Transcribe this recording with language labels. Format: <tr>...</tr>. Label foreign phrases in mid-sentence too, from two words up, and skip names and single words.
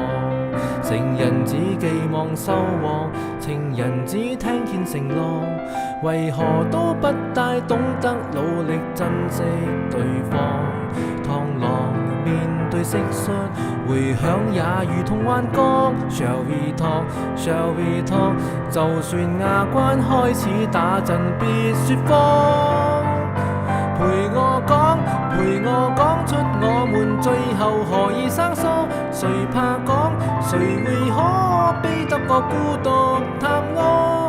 <yue>成人只寄望收穫，情人只聽見承諾，為何都不大懂得努力珍惜對方？螳螂面對蟋蟀，回響也如同幻覺。</yue> <en>Shall we talk? Shall we talk?</en> <yue>就算牙關開始打震，別說謊。陪我講出我們最後何以生疏？誰怕講？誰會可悲得過孤獨探戈？</yue>